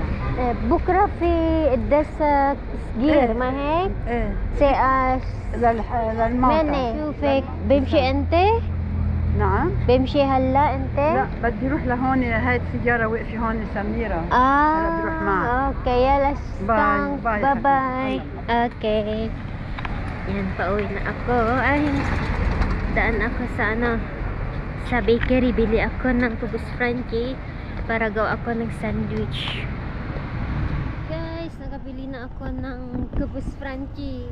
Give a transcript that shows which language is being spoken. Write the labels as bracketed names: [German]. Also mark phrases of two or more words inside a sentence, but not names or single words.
[Arabic] بكره في قداس صغير ما هيك؟ ايه سي للموتى مني شوفك بمشي انت؟ نعم بمشي هلا انت؟ لا بدي اروح لهون هاي السيارة واقفة هون سميرة هلا بدي اروح معك Okay, yala stang. [English] Bye. Bye-bye. [Filipino] Okay. Yan, pauwi na ako. Ay, daan ako sa ano, sa bakery. Bili ako ng Kubus Frankie para gawa ako ng sandwich. Guys, nakabili na ako ng Kubus Frankie.